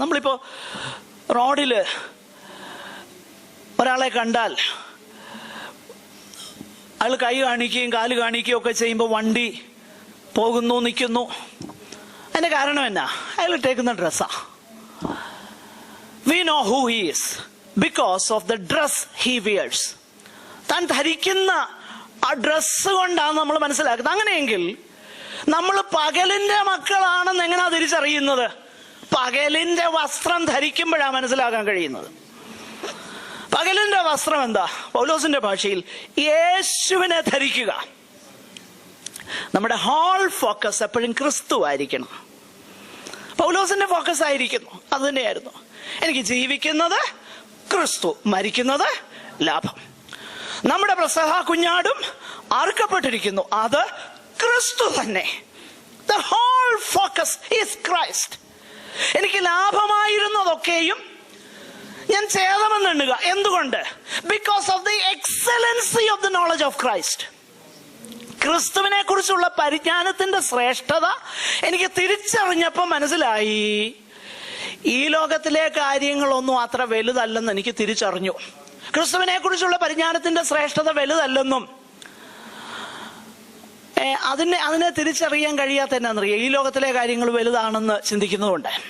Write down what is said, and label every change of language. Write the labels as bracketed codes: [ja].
[ml] നമ്മളിപ്പോ റോഡില് ഒരാളെ കണ്ടാൽ അയാൾ കൈ കാണിക്കുകയും കാല് കാണിക്കുകയും ഒക്കെ ചെയ്യുമ്പോൾ വണ്ടി പോകുന്നു, നിൽക്കുന്നു. അതിന്റെ കാരണം എന്നാ? അയാൾ ഇട്ടേക്കുന്ന ഡ്രസ്സാ. [en] We know who he is. because of the dress he wears. [ml] താൻ ധരിക്കുന്ന ആ ഡ്രസ്സ് കൊണ്ടാണ് നമ്മൾ മനസ്സിലാക്കുന്നത്. അങ്ങനെയെങ്കിൽ നമ്മൾ പകലിന്റെ മക്കളാണെന്ന് എങ്ങനെയാ തിരിച്ചറിയുന്നത്? പകലിന്റെ വസ്ത്രം ധരിക്കുമ്പോഴാണ് മനസ്സിലാക്കാൻ കഴിയുന്നത്. പകലിന്റെ വസ്ത്രം എന്താ? പൗലോസിന്റെ ഭാഷയിൽ യേശുവിനെ ധരിക്കുക. നമ്മുടെ ഹോൾ ഫോക്കസ് എപ്പോഴും ക്രിസ്തു ആയിരിക്കണം. പൗലോസിന്റെ ഫോക്കസ് ആയിരിക്കുന്നു, അത് തന്നെയായിരുന്നു. എനിക്ക് ജീവിക്കുന്നത് ക്രിസ്തു, മരിക്കുന്നത് ലാഭം. നമ്മുടെ പെസഹ കുഞ്ഞാടും അറുക്കപ്പെട്ടിരിക്കുന്നു, അത് ക്രിസ്തു തന്നെ. [en] The whole focus is Christ. [ml] എനിക്ക് ലാഭമായിരുന്നതൊക്കെയും ഞാൻ ഛേദമെന്നെണ്ണുക. എന്തുകൊണ്ട്? [en] Because of the excellency of the knowledge of Christ. [ml] ക്രിസ്തുവിനെ കുറിച്ചുള്ള പരിജ്ഞാനത്തിന്റെ ശ്രേഷ്ഠത എനിക്ക് തിരിച്ചറിഞ്ഞപ്പോൾ മനസ്സിലായി, ഈ ലോകത്തിലെ കാര്യങ്ങളൊന്നും അത്ര വലുതല്ലെന്ന് എനിക്ക് തിരിച്ചറിഞ്ഞു. ക്രിസ്തുവിനെ കുറിച്ചുള്ള പരിജ്ഞാനത്തിന്റെ ശ്രേഷ്ഠത വലുതല്ലെന്നും അതിനെ തിരിച്ചറിയാൻ കഴിയാത്ത എന്നാന്നറിയാം, ഈ ലോകത്തിലെ കാര്യങ്ങൾ വലുതാണെന്ന് ചിന്തിക്കുന്നതുകൊണ്ട്.